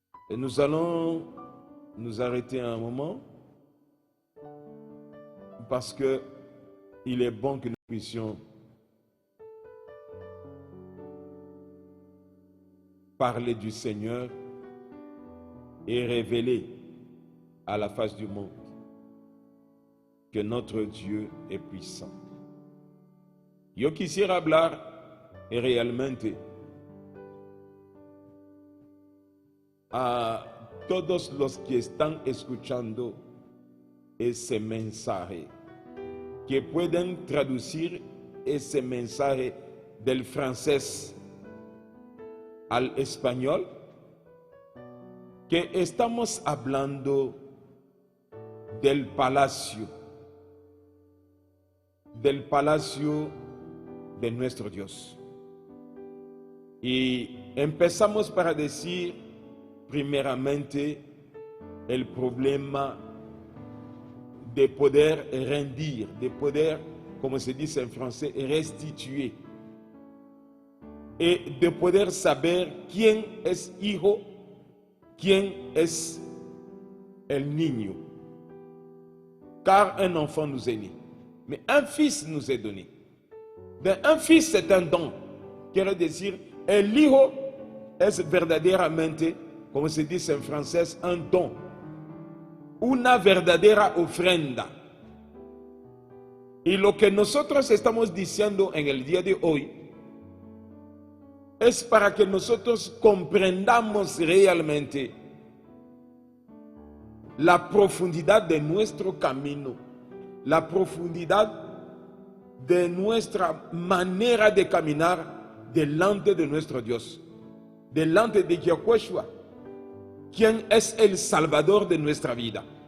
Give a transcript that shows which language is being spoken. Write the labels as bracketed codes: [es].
[fr] Et nous allons nous arrêter un moment parce que il est bon que nous puissions parler du Seigneur et révéler à la face du monde que notre Dieu est puissant. [es] Yo quisiera hablar realmente a todos los que están escuchando ese mensaje, que pueden traducir ese mensaje del francés al español, que estamos hablando del palacio de nuestro Dios. Y empezamos para decir primeramente el problema de poder rendir, de poder, como se dice en francés, restituer. Y de poder saber quién es hijo, quién es el niño. [fr] Car un enfant nous est né, mais un fils nous est donné. Un fils c'est un don. [es] Quiere decir, el hijo es verdaderamente, como se dice en francés, un don. Una verdadera ofrenda. Y lo que nosotros estamos diciendo en el día de hoy es para que nosotros comprendamos realmente la profundidad de nuestro camino, la profundidad de nuestra manera de caminar delante de nuestro Dios, delante de Yehoshua, quien es el Salvador de nuestra vida.